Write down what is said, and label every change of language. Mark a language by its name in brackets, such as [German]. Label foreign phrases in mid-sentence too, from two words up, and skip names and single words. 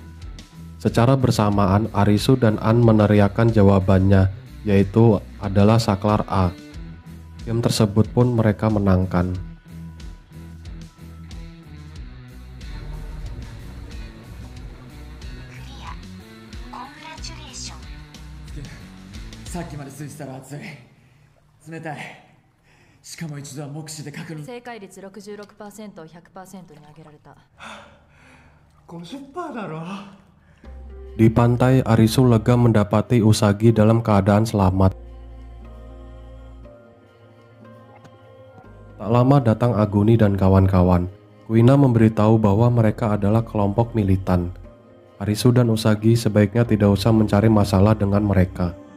[Indonesian] Secara bersamaan, Arisu dan An meneriakkan jawabannya, yaitu adalah saklar A. Game tersebut pun mereka menangkan. Clear. Congratulations. [Japanese] さっきまでついてたら熱い冷たいしかも一度は目視で確認正解率 66% を 100% に上げられた。 50% だろ。 [Indonesian] Di pantai, Arisu lega mendapati Usagi dalam keadaan selamat. Tak lama datang Aguni dan kawan-kawan. Kuina memberitahu bahwa mereka adalah kelompok militan. Arisu dan Usagi sebaiknya tidak usah mencari masalah dengan mereka.